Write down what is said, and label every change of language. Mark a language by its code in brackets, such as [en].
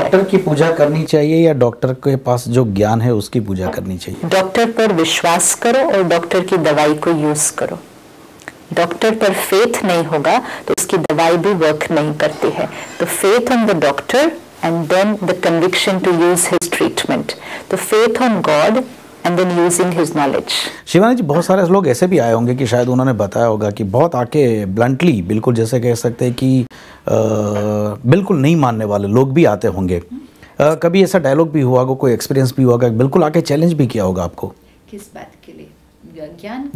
[hi] Doctor की पूजा करनी चाहिए या डॉक्टर के पास जो ज्ञान है उसकी पूजा करनी चाहिए? डॉक्टर पर विश्वास करो और डॉक्टर की दवाई को यूज करो। डॉक्टर पर फेथ नहीं होगा तो उसकी दवाई भी वर्क नहीं करती है। [en] तो faith on the doctor and then the conviction to use his treatment. [hi] तो [en] Faith on God and then using his knowledge। [hi] Shivani जी, बहुत सारे लोग ऐसे भी आए होंगे कि शायद उन्होंने बताया होगा कि बहुत आके ब्लंटली, बिल्कुल जैसे कह सकते हैं कि बिल्कुल नहीं मानने वाले लोग भी आते होंगे। कभी ऐसा डायलॉग भी हुआ होगा, कोई एक्सपीरियंस भी हुआ होगा, बिल्कुल आके चैलेंज भी किया होगा आपको? किस बात के लिए?